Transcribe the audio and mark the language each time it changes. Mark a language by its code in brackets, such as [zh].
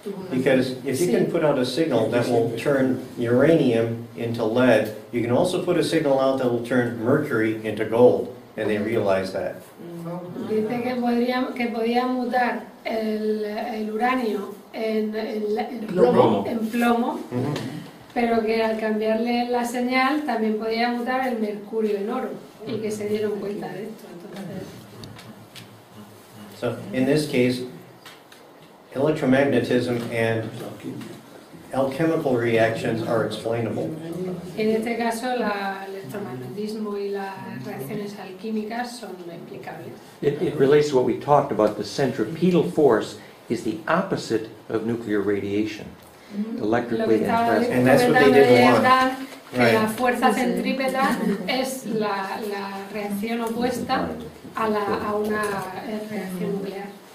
[en] Because if you can put out a signal that will turn uranium into lead, you can also put a signal out that will turn mercury into gold, and they realize that. [es] Dice que podía mutar el uranio en plomo, pero que al cambiarle la señal también podía mutar el mercurio en oro, y que se dieron cuenta de esto. Entonces, [en] So in this case, electromagnetism and alchemical reactions are explainable. [es] en este caso, el electromagnetismo y las reacciones alquímicas son explicables. [en] It relates to what we talked about. The centripetal force is the opposite of nuclear radiation, electrically and plasma. And that's what they didn't want. [es] Que la fuerza centrípeta es la reacción opuesta a una reacción nuclear.